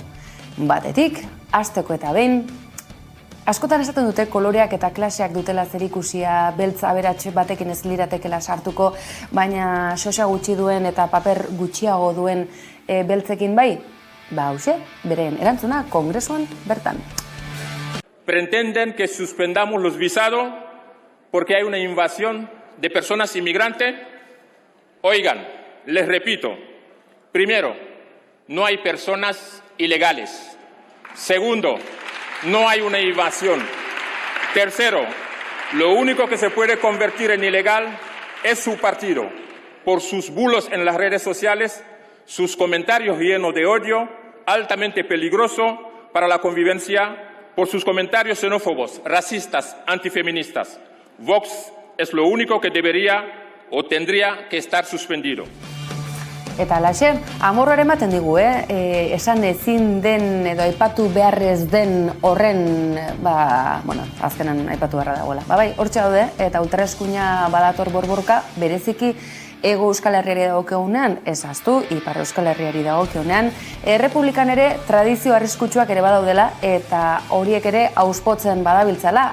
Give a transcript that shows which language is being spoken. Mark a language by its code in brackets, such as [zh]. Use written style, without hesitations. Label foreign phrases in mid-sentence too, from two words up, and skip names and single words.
[eu] Batetik, hasteko eta behin, askotan esaten dute koloreak eta klaseak dutela zerikusia, beltza aberats batekin ez liratekela sartuko, baina sosa gutxi duen eta paper gutxiago duen beltzekin bai? Ba, hauxe, beren erantzuna kongresuan bertan. [es] Pretenden que suspendamos los visados porque hay una invasión de personas inmigrantes. Oigan, les repito, primero, no hay personas ilegales. Segundo, no hay una invasión. Tercero, lo único que se puede convertir en ilegal es su partido, por sus bulos en las redes sociales, sus comentarios llenos de odio, altamente peligroso para la convivencia, por sus comentarios xenófobos, racistas, antifeministas. Vox es lo único que debería o tendría que estar suspendido. [eu] Eta alaxe, amorroare ematen digu, esan ezin den edo aipatu beharrez den horren, azkenan aipatu beharra dagoela. Bai, hortxe daude, eta ultraeskuina badator borborka, bereziki Ego Euskal Herriari dagokionean, ez ahaztu, Ipar Euskal Herriari dagokionean, Errepublikan ere tradizio arriskutsuak ere badaudela, eta horiek ere auspotzen badabiltzala.